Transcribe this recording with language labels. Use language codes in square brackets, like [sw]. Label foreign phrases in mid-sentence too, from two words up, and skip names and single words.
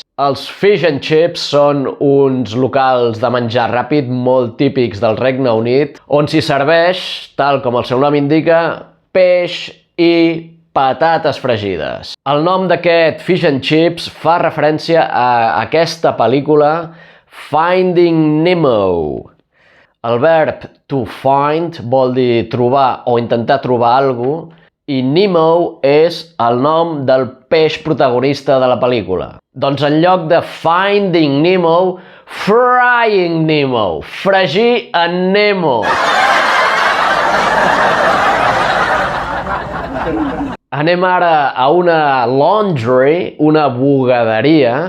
[ca] Els [en] Fish and Chips [ca] són uns locals de menjar ràpid molt típics del Regne Unit, on s'hi serveix, tal com el seu nom indica, peix i patates fregides. El nom d'aquest Fish and Chips fa referència a aquesta pel·lícula Finding Nemo. El verb [en] to find [ca] vol dir trobar o intentar trobar alguna cosa i Nemo és el nom del peix protagonista de la pel·lícula. Doncs en lloc de Finding Nemo, Frying Nemo, fregir en Nemo. Anem ara a una laundry, una bugaderia.